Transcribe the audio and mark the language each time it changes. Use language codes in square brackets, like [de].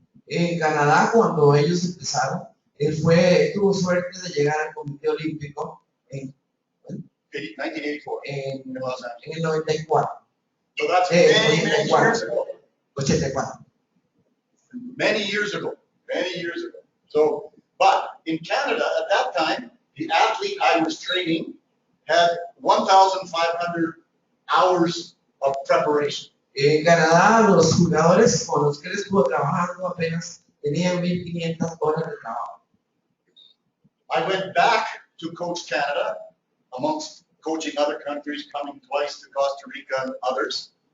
[es] En Canadá, cuando ellos empezaron, tuvo suerte de llegar al Comité Olímpico en 1984. En el 94. [en] So that's many years ago. 84. Many years ago. So, but in Canada at that time, the athlete I was training had 1,500 hours of preparation. [es] En Canadá, los jugadores con los que él estuvo trabajando apenas tenían 1,500 horas de trabajo. [en] I went back to coach Canada, amongst coaching other countries, coming twice to Costa Rica and others.